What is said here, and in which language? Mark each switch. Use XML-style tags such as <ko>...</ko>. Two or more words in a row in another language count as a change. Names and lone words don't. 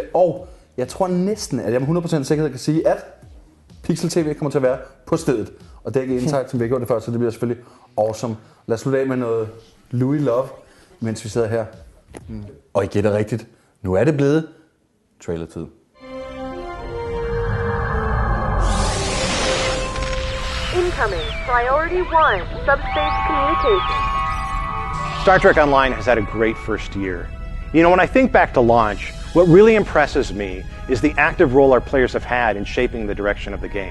<da>Og jeg tror næsten, at jeg med 100% sikkerhed kan sige, at Pixel TV kommer til at være på stedet. Og det er ikke indsagt, som vi har gjort det før, så det bliver selvfølgelig awesome. Lad os slutte af med noget Louis Love, mens vi sidder her. Og I gætter rigtigt. Nu er det blevet trailer-tid.</da> <en>Incoming. Priority 1. Subspace communication. Star Trek Online has had a great first year. You know, when I think back to launch, what really impresses me is the active role our players have had in shaping the direction of the game.</en>